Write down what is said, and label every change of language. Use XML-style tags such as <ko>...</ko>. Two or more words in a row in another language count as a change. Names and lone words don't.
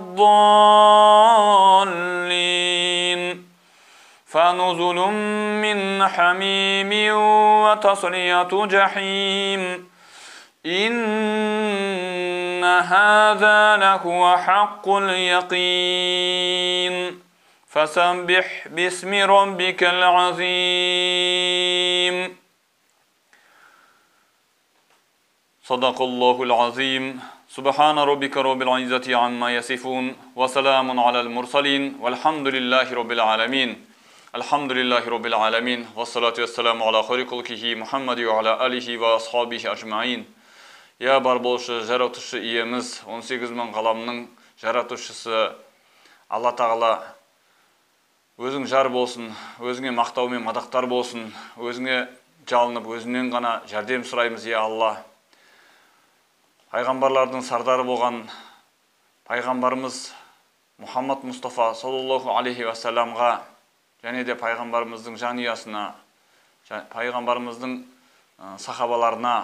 <ar>الضالين فنزل من حميم وتصلية جحيم إن هذا لهو حق اليقين فسبح باسم ربك العظيم صدق الله العظيم سبحان ربك رب العزة عما يصفون وسلام على المرسلين والحمد لله رب العالمين الحمد لله رب العالمين والصلاة والسلام على خير خلقه محمد وعلى آله وأصحابه أجمعين</ar> <kk>Ya бар болушы жаратушы иеміз 18 мың ғаламның жаратушысы Алла Тағала өзің жар болсын, өзіңе мақтау мен мадақтар болсын, өзіңе жалынып, өзіңнен ғана жәрдем сұраймыз, я Алла. Пайғамбарлардың сардары болған пайғамбарымыз Мұхаммад Мұстафа</kk> <ar>صلى الله عليه وسلم</ar> <kk>және де пайғамбарымыздың жанұясына, пайғамбарымыздың сахабаларына</kk>